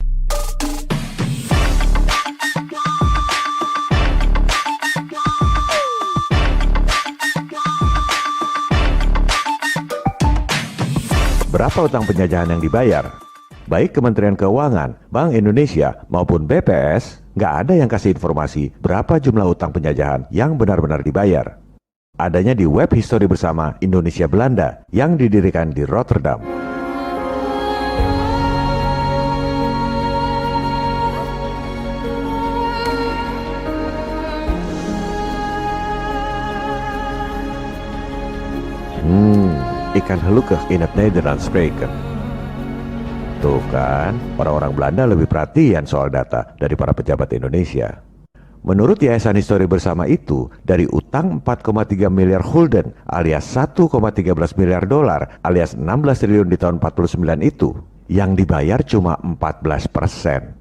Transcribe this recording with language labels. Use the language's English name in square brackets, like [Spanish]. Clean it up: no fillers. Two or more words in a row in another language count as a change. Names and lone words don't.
[Indonesian] Berapa utang penjajahan yang dibayar? Baik Kementerian Keuangan, Bank Indonesia maupun BPS, nggak ada yang kasih informasi berapa jumlah utang penjajahan yang benar-benar dibayar. Adanya di web histori bersama Indonesia Belanda yang didirikan di Rotterdam. [Dutch] Ik kan gelukkig in het Nederlands spreken. [Indonesian] Tuh kan, orang-orang Belanda lebih perhatian soal data dari para pejabat Indonesia. Menurut Yayasan Histori Bersama itu, dari utang 4,3 miliar gulden alias 1,13 miliar dolar alias 16 triliun di tahun 49 itu, yang dibayar cuma 14%.